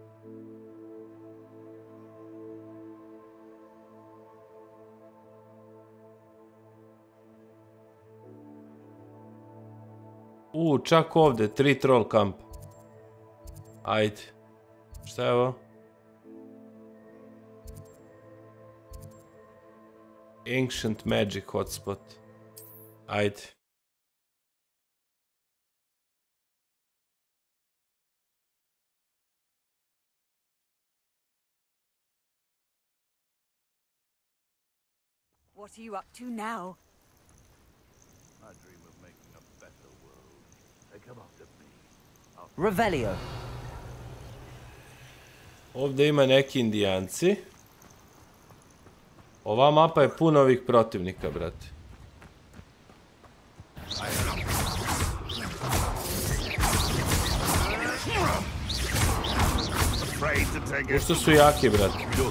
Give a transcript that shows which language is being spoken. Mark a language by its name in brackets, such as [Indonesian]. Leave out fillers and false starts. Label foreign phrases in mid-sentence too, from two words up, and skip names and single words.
[Bosnian] Čak ovdje, 3 troll kampa. Ajde. Šta je ovo? [English] Ancient Magic hotspot. [Bosnian] Ajde. [English] What are you up to now? I dream of making a better world. They come after me. Revelio. [Bosnian] Ovdje ima neki indijanci. Ova mapa je puno ovih protivnika, brate. Ušto su jaki, brate.